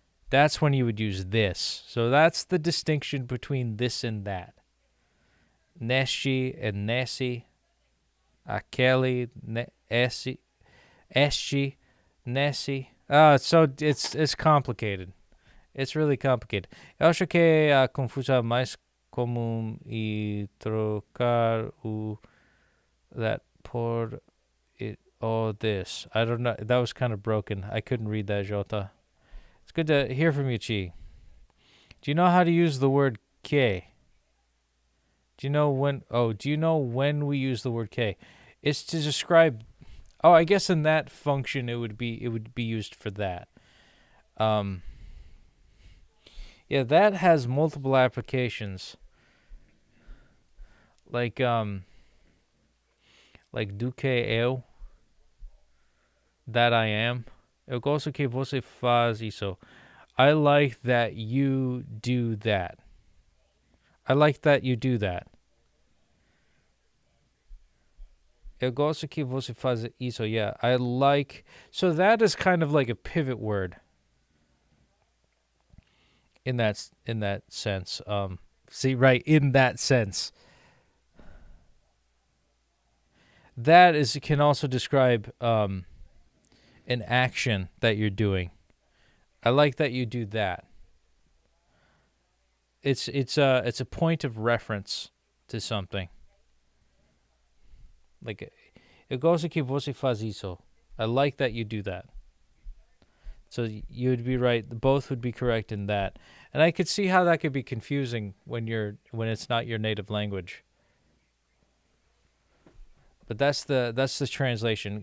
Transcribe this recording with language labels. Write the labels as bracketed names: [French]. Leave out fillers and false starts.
[English] That's when you would use this. So that's the distinction between this and that. Neshi and nesi, akeli, esi, eschi, nesi. So it's complicated. It's really complicated. [Portuguese] Eu acho que a confusão mais comum e trocar o that por it all this. [English] I don't know. That was kind of broken. I couldn't read that, Jota. It's good to hear from you, Chi. Do you know how to use the word que? Do you know when? Oh, do you know when we use the word que? It's to describe. Oh, I guess in that function it would be used for that. Yeah, that has multiple applications. Like [Portuguese] do que eu, [English] that I am. [Portuguese] Eu gosto que você faz isso. [English] I like that you do that. I like that you do that. [Portuguese] Eu gosto que você faz isso. [English] Yeah, I like. So that is kind of like a pivot word. In that sense. See, right, in that sense. That can also describe an action that you're doing. I like that you do that. It's a point of reference to something. Like, [Portuguese] eu gosto que você faz isso. [English] I like that you do that. So you would be right. Both would be correct in that. And I could see how that could be confusing when it's not your native language. But that's the translation.